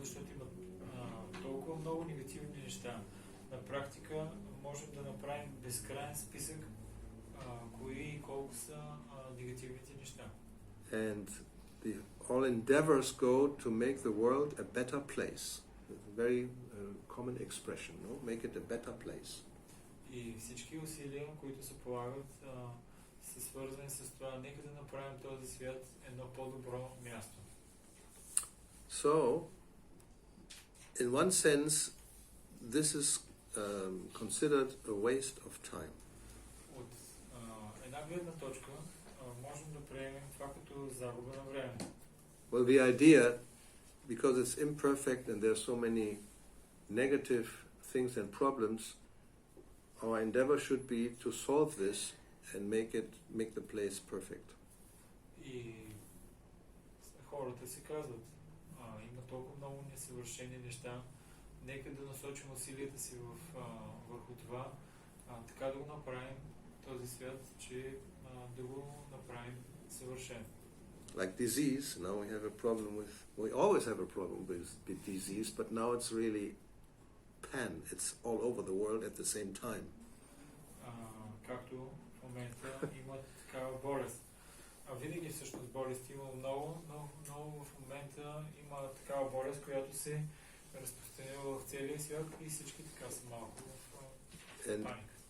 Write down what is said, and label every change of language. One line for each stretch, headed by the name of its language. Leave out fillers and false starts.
Bulgarian: Защото има толкова много негативни неща. На практика можем да направим безкрайен списък кои и колко са негативните неща.
English: And all endeavors go to make the world a better place. It's a very common expression, no? Make it a better place.
Bulgarian: И всички усилия, които се полагат, са свързани с това, нека да направим този свят едно по-добро място.
English: So, in one sense, this is considered a waste of time.
Bulgarian: От една гледна точка можем да приемем това като загуба на време.
English: Well, the idea, because it's imperfect and there are so many negative things and problems, our endeavor should be to solve this and make the place perfect.
Bulgarian: И хората си казват, има толкова много несъвършени неща, нека да насочим усилията си върху това, така да го направим този свят, че да го направим съвършен.
English: Like disease, now we have a problem with, we always have a problem with disease, but now it's really pan, it's all over the world at the same time.
Bulgarian: Както в момента има такава болест. Винаги всъщност болести има много, но в момента има такава болест, която се разпространила в целия свят и всички така са малко в паника.